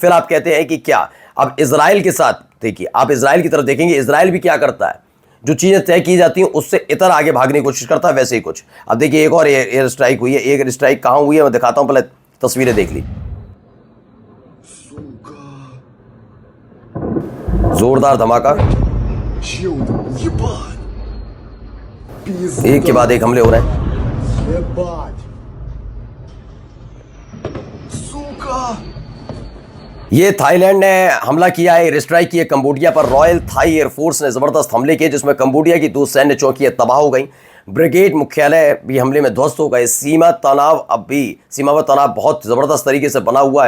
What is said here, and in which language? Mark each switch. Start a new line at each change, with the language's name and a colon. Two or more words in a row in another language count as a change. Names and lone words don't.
Hindi: फिर आप कहते हैं कि क्या अब इजराइल के साथ, देखिए आप इजराइल की तरफ देखेंगे, इजराइल भी क्या करता है, जो चीजें तय की जाती हैं उससे इतर आगे भागने की कोशिश करता है, वैसे ही कुछ। अब देखिए एक और
English: air strike
Hindi: हुई है।
English: air strike
Hindi: कहां हुई है मैं दिखाता हूं, पहले तस्वीरें देख ली। जोरदार धमाका,
Russian: Чудо, ебать! Пиздец!
Hindi: एक के बाद एक हमले हो रहे हैं।
Russian: Ебать! Сука!
Hindi: ये थाईलैंड ने हमला किया है,
English: air strike
Hindi: की है कंबोडिया पर। रॉयल थाई एयरफोर्स ने जबरदस्त हमले किए, जिसमें कंबोडिया की 2 सैन्य चौकियां तबाह हो गई। ब्रिगेड मुख्यालय भी हमले में ध्वस्त हो गए। सीमा पर तनाव बहुत जबरदस्त तरीके से बना हुआ है।